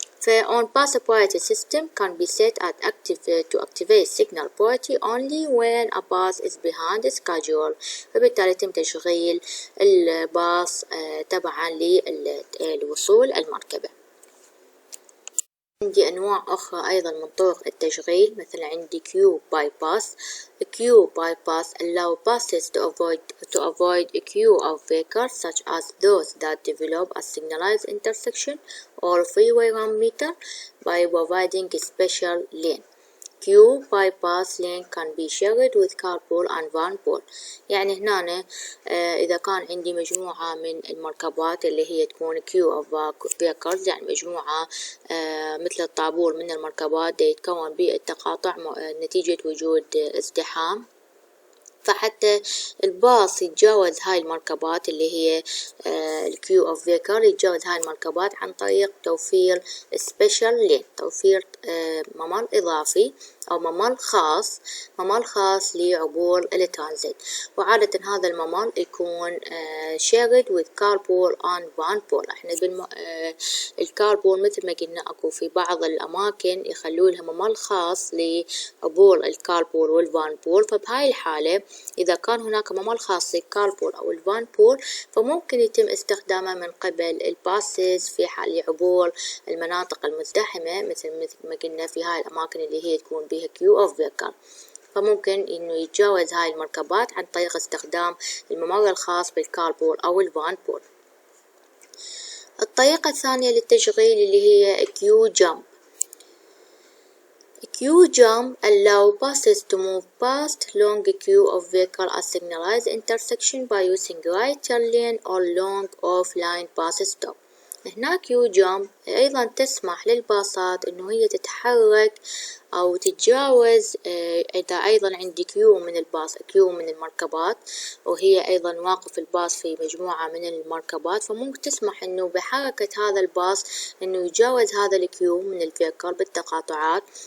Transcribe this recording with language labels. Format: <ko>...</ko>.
<en>on bus priority system can be set at active to activate signal priority only when a bus is behind schedule،</en> <ar>فبالتالي يتم تشغيل الباص تبعا للوصول المركبة. عندي أنواع أخرى أيضا من طرق التشغيل، مثلا عندي queue bypass.</ar> <en>queue bypass allow buses to avoid a queue of vehicles such as those that develop a signalized intersection or freeway run meter by providing a special lane. queue bypass lane can be shared with carpool and vanpool.</en> <ar>يعني هنا إذا كان عندي مجموعة من المركبات اللي هي تكون</ar> <en>queue of vehicles،</en> <ar>يعني مجموعة مثل الطابور من المركبات يتكون بالتقاطع نتيجة وجود ازدحام، فحتى الباص يتجاوز هاي المركبات اللي هي الكيو اوف فيكل، يتجاوز هاي المركبات عن طريق توفير سبيشال لين، توفير ممر إضافي أو ممر خاص لعبور الترانزيت. وعادة هذا الممر يكون</ar> <en>shared with carpool and vanpool.</en> <ar>احنا الكاربول مثل ما قلنا اكو في بعض الأماكن يخلوا لها ممر خاص لعبور الكاربول والفانبول، فبهاي الحالة إذا كان هناك ممر خاص للكاربول أو الفانبول فممكن يتم استخدامه من قبل الباسز في حال عبور المناطق المزدحمة، مثل ما قلنا في هاي الأماكن اللي هي تكون بها</ar> <en>queue of vehicle،</en> <ar>فممكن إنه يتجاوز هاي المركبات عن طريق استخدام الممر الخاص بالكاربول أو الفانبول. الطريقة الثانية للتشغيل اللي هي queue jump.</ar> <en>queue jump allow buses to move past long queue of vehicle at signalized intersection by using right turn lane or long offline bus stop.</en> <ar>هنا queue jump أيضا تسمح للباصات إنه هي تتحرك أو تتجاوز إذا أيضا عندي كيو من الباص، كيو من المركبات وهي أيضا واقف الباص في مجموعة من المركبات، فممكن تسمح إنه بحركة هذا الباص إنه يتجاوز هذا الكيو من الفيكل بالتقاطعات</ar>